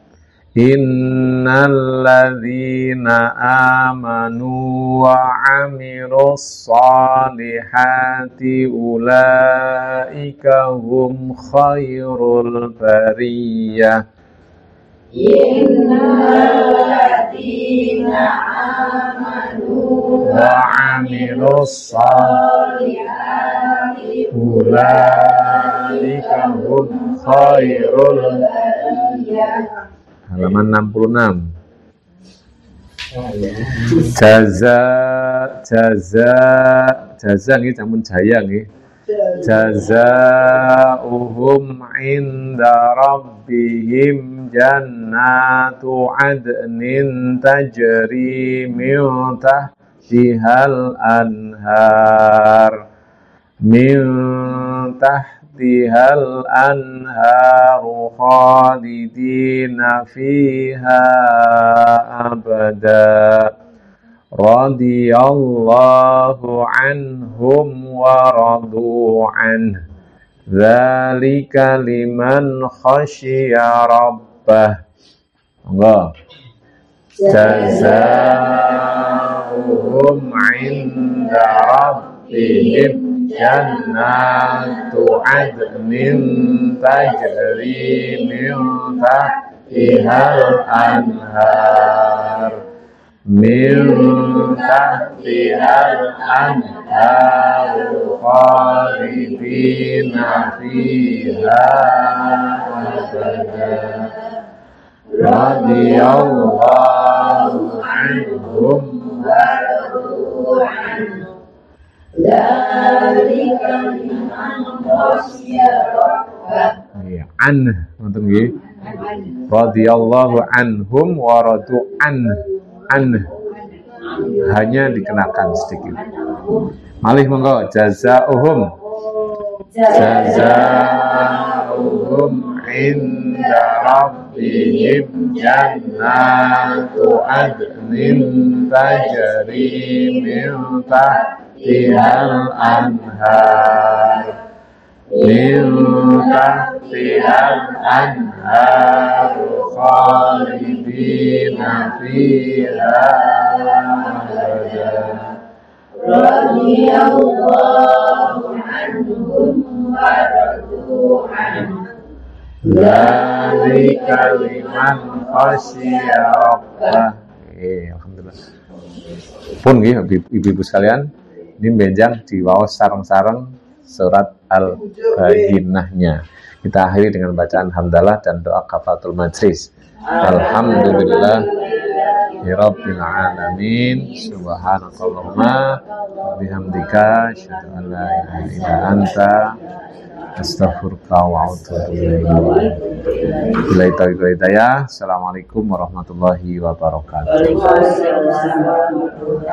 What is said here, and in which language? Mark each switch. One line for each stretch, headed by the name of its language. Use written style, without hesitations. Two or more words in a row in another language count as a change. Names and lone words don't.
Arabic: إن الذين آمنوا وعملوا الصالحات أولئك هم خير البرية. إن الذين آمنوا وعملوا الصالحات أولئك هم خير البرية.
Indonesian: Halaman 66.
Javanese: Jaza nggih sampun jaya nggih.
Arabic: جزاؤهم عند ربهم جنات عدن تجري من تحتها الأنهار تها الأنهار خالدين فيها أبدا رضي الله عنهم ورضوا عن ذلك لمن خشي ربه.
Javanese: Monggo.
Arabic: جزاؤهم عند ربهم جنات عدن تجري من تحتها الأنهار خالدين فيها أبدا رضي الله عنهم ورضوا عنه ذلك لمن خشي ربه.
Javanese: Ngoten nggih.
Arabic: رضي الله عنهم ورضوا عن
Indonesian: hanya dikenakan sedikit.
Javanese: Malih monggo
Arabic: جزاؤهم عند ربهم جنات عدن تجري من تحتها الأنهار خالدين فيها رضي الله عنهم ورضوا عنه ذلك لمن خشي ربه.
Javanese: Alhamdulillah. Pun nggih
Indonesian: ibu-ibu sekalian, ini
Javanese: benjang di waos sareng-sareng surat Al-Bayyinah-nya.
Indonesian: Kita akhiri dengan bacaan hamdalah dan doa
Arabic: كفارة المجلس. الحمد لله رب العالمين سبحانك اللهم وبحمدك أشهد أن لا إله إلا أنت أستغفرك وأتوب إليك. بالله التوفيق والهداية. السلام عليكم ورحمة الله وبركاته.